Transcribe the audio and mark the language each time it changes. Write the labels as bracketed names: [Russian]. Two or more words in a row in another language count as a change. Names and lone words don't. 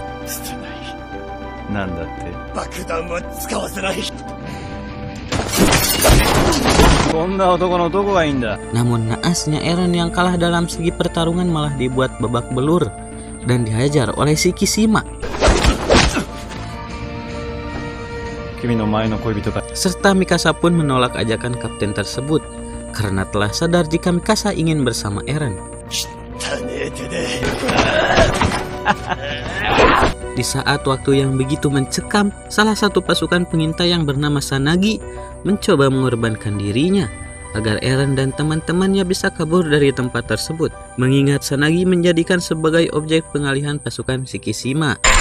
[Indonesian] Namun naasnya Eren yang kalah dalam segi pertarungan malah dibuat babak belur dan dihajar oleh Shikishima. [Japanese] 君の前の恋人が [Indonesian] serta Mikasa pun menolak ajakan kapten tersebut karena telah sadar jika Mikasa ingin bersama Eren. Di saat waktu yang begitu mencekam, salah satu pasukan pengintai yang bernama Sanagi mencoba mengorbankan dirinya agar Eren dan teman-temannya bisa kabur dari tempat tersebut, mengingat Sanagi menjadikan sebagai objek pengalihan pasukan Shikishima.